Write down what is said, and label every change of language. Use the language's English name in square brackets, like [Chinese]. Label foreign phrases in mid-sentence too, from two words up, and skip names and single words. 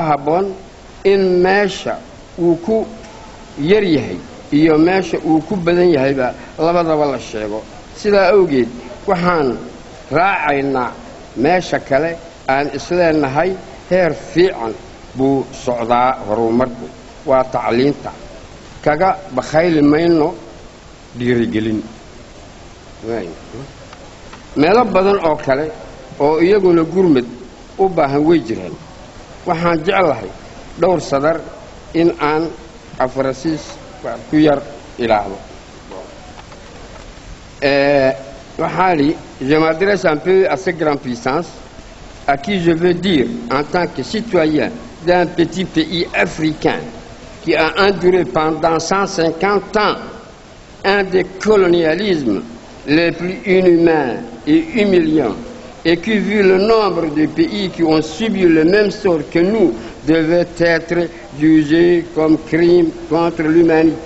[Somali] habboon in meesha uu ku yar yahay iyo meesha uu ku badan yahayba labadaba la sheego sidaa awgeed waxaan raacaynaa meesha kale aan isleenahay heer fiican buu socdaa horumarku waa tacliinta kaga bakhayli mayno dhiirigelin meelo badan oo kale oo iyaguna gurmad u baahan way jiraan waxaan jeclahay dhowr sadar in aan afarasiis ku yar ilaahdo [French] je m'adresse un peu à cette grande puissance à qui je veux dire en tant que citoyen d'un petit pays africain qui a enduré pendant 150 ans un des colonialismes les plus inhumains et humiliants et qui, vu le nombre de pays qui ont subi le même sort que nous, devait être jugé comme crime contre l'humanité.